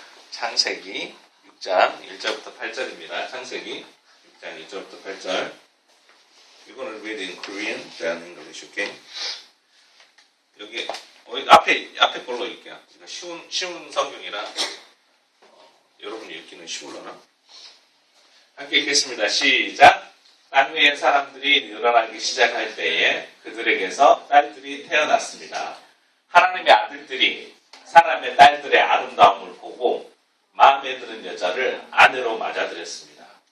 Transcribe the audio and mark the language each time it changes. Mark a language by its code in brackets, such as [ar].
[ko] 창세기 6장 1절부터 8절입니다. 창세기 6장 1절부터 8절. [en] You're going to read in Korean, then English, okay? [ko] 여기 앞에 걸로 읽게요. 쉬운 성경이라 여러분이 읽기는 쉬울려나? 함께 읽겠습니다. 시작. 땅 위에 사람들이 늘어나기 시작할 때에 그들에게서 딸들이 태어났습니다. 하나님의 아들들이 사람의 딸들의 아름다움을 보고 마음에 드는 여자를 아내로 맞아들였습니다.